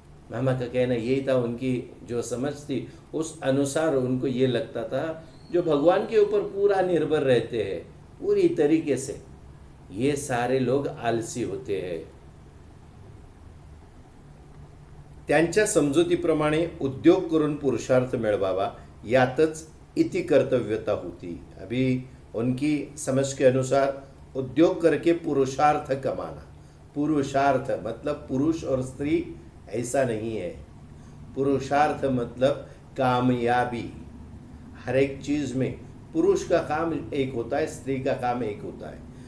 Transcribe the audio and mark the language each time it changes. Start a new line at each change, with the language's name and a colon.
Hindi: मामा का कहना यही था, उनकी जो समझ थी उस अनुसार उनको ये लगता था, जो भगवान के ऊपर पूरा निर्भर रहते हैं पूरी तरीके से, ये सारे लोग आलसी होते हैं।
Marathi: त्यांच्या समजुतीप्रमाणे उद्योग करून पुरुषार्थ मिळवावा, यातच इति कर्तव्यता होती।
Hindi: अभी उनकी समझ के अनुसार उद्योग करके पुरुषार्थ कमाना। पुरुषार्थ मतलब पुरुष और स्त्री ऐसा नहीं है। पुरुषार्थ मतलब कामयाबी। हर एक चीज़ में पुरुष का काम एक होता है, स्त्री का काम एक होता है।